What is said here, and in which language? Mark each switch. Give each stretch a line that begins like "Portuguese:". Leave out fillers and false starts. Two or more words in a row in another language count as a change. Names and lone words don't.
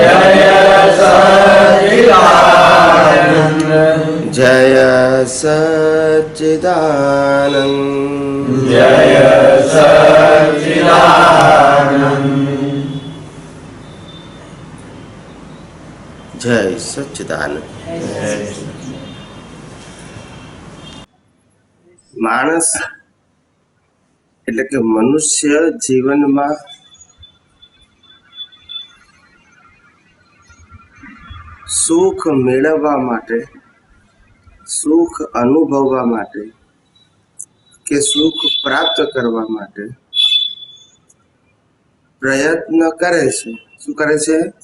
Hindi: जय सच्चिदानंद जय सच्चिदानंद जय सच्चिदानंद जय सच्चिदानंद
Gujarati: માણસ એટલે કે મનુષ્ય જીવનમાં સુખ મેળવવા માટે, સુખ અનુભવવા માટે કે સુખ પ્રાપ્ત કરવા માટે પ્રયત્ન કરે છે. શું કરે છે?